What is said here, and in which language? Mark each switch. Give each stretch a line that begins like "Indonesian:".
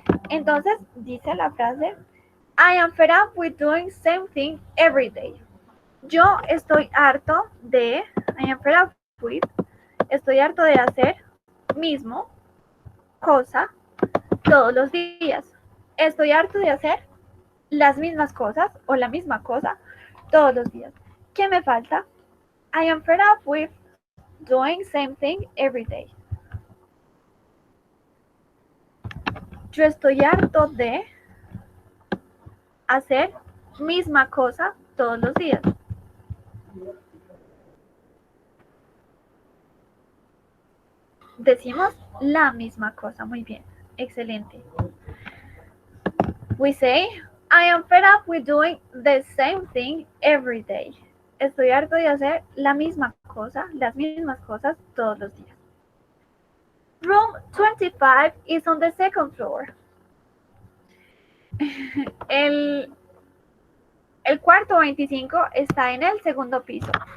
Spanish: Entonces, dice la frase,
English: I am fed up with doing same thing every day.
Spanish: Yo estoy harto de,
English: I am fed up with,
Spanish: estoy harto de hacer mismo cosa todos los días. Estoy harto de hacer las mismas cosas o la misma cosa todos los días. ¿Qué me falta?
English: I am fed up with doing same thing every day.
Spanish: Yo estoy harto de hacer misma cosa todos los días. Decimos la misma cosa. Muy bien. Excelente.
English: We say, I am fed up with doing the same thing every day.
Spanish: Estoy harto de hacer la misma cosa, las mismas cosas todos los días.
English: Room 25 is on the second floor.
Spanish: El cuarto 25 está en el segundo piso.